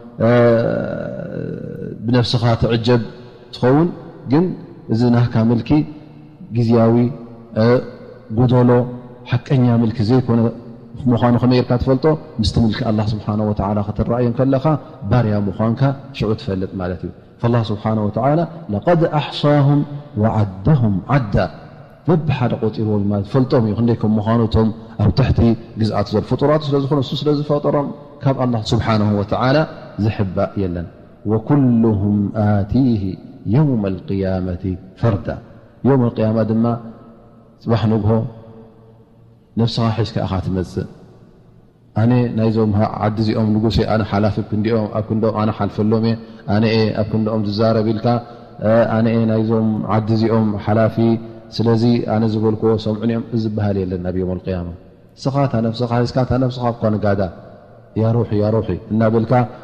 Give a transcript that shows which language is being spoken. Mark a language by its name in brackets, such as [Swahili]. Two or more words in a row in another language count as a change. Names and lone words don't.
[Tigrinya] ብነፍስኻ ትዕጀብ ትኸውን ግን እዚ ናህካ ምልኪ ግዝያዊ ጉደሎ ሓቀኛ ምልኪ ዘይኮነ ምዃኑ ከመይ ጌርካ ትፈልጦ ምስቲ ምልኪ [Arabic] الله سبحانه وتعالى [Tigrinya] ክትረአዮ ከለኻ ባርያ ምዃንካ ሽዑ ትፈልጥ ማለት እዩ [Arabic] فالله سبحانه وتعالى لقد أحصاهم وعدهم عدا [Tigrinya] በብሓደ ቆፂርዎም ማለት ፈልጦም እዩ ክንደይ ከም ምዃኑቶም ኣብ ትሕቲ ግዝኣት ዘሎ ፍጡራት ስለ ዝኾነ እሱ ስለ ዝፈጠሮም ካብ [Arabic] الله سبحانه وتعالى [Tigrinya] ዝሕባእ የለን [Arabic] وكلهم آتيه يوم القيامة فردا يوم القيامة [Tigrinya] ድማ ፅባሕ ንግሆ ነፍስኻ ሒዝካ ኢኻ ትመፅእ ኣነ ናይዞም ዓዲ እዚኦም ንጉሴ ኣነ ሓላፊ ክንዲኦም ኣብ ክንዶኦም ኣነ ሓልፈሎም እየ ኣነ ኣብ ክንዶኦም ዝዛረብ ኢልካ ኣነ ናይዞም ዓዲ እዚኦም ሓላፊ ስለዚ ኣነ ዝበልክዎ ሰምዑን እዮም እዚ ዝበሃል የለን ኣብ [Arabic] يوم القيامة [Tigrinya] እስኻ እታ ነፍስኻ ሒዝካ እታ ነፍስኻ እኳ ንጋዳ [Arabic] يا روحي [Tigrinya] እናበልካ